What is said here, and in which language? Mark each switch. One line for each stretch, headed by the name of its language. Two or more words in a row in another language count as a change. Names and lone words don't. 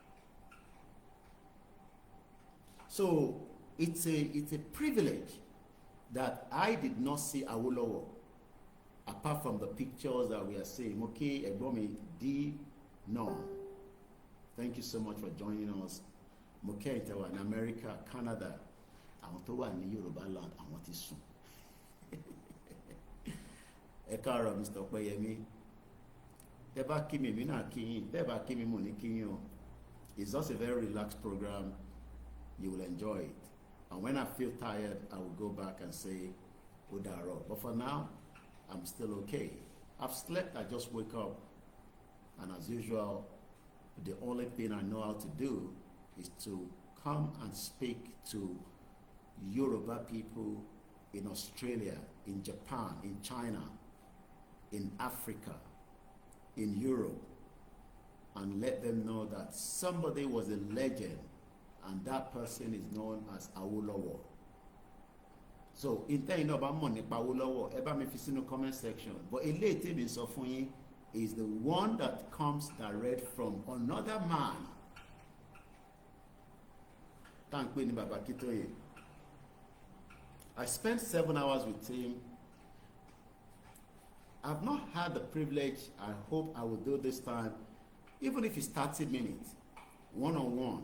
English: So it's a privilege that I did not see Awolowo apart from the pictures that we are seeing. Okay, Egbomi D. No. Thank you so much for joining us. Moke Intewa in America, Canada,
Yoruba: àwọn tó wà ní Yorùbá land, àwọn tí sùn. Ẹ káàárọ̀ Mr. Opeyemi. Tẹ́ bá kí mi, èmi náà kí yín. Tẹ́ bá kí mi, mo ní kí yín o.
English: It's just a very relaxed program. You will enjoy it. And when I feel tired, I will go back and say, Udaro. But for now, I'm still okay. I've slept, I just wake up. And as usual, the only thing I know how to do is to come and speak to Yoruba people in Australia, in Japan, in China, in Africa, in Europe, and let them know that somebody was a legend and that person is known as Awolowo. So, in terms of Awolowo,
Yoruba: eba mi fi sínú
English: comment section. But
Yoruba: eléyìí tí mi sọ fún yín
English: is the one that comes direct from another man. Thank you, Baba Akintoye. I spent 7 hours with him. I've not had the privilege, I hope I will do this time, even if it's 30 minutes, one-on-one.